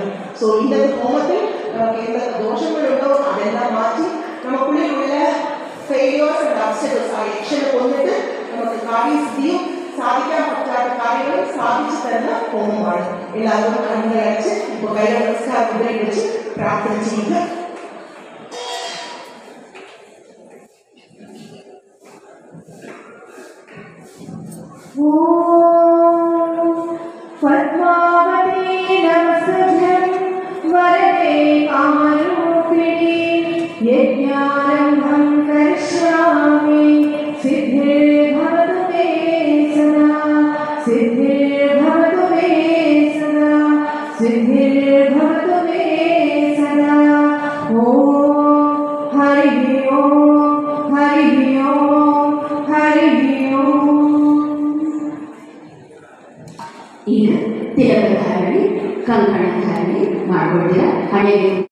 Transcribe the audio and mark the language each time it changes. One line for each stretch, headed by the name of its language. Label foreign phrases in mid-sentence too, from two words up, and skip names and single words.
Malayalam: സോ ഇന്നത്തെ ഹോമത്തിൽ എന്തൊക്കെ ദോഷങ്ങളുണ്ടോ അതെല്ലാം മാറ്റി നമുക്കുള്ളിലുള്ള
English: failures and obstacles
Malayalam: ആ യക്ഷനെ കൊന്നിട്ട് നമുക്ക് കാര്യസിദ്ധിയും സാധിക്കാൻ പറ്റാത്ത കാര്യങ്ങളും സാധിച്ചു തരുന്ന ഹോമമാണ്. എല്ലാവരും കണ്ണുകളടച്ച് ഇപ്പോൾ കൈ നമസ്കാരം മുതലിൽ വെച്ച് പ്രാർത്ഥന ചെയ്യുക.
Sanskrit: पद्मावती नमस्तुभ्यं वरदे कामरूपिणी यज्ञारम्भं करिष्यामि सिद्धिर्भवतु मे सदा सिद्धिर्भवतु मे सदा सिद्धिर्भवतु मे सदा ॐ हरिः ॐ हरिः ॐ हरिः ॐ.
Kannada: ಈಗ ತಿಲಕಧಾರಣೆ ಕಂಕಣಧಾರಣೆ ಮಾಡ್ಕೊಳ್ತೀರಾ. ಹಣೆಗೆ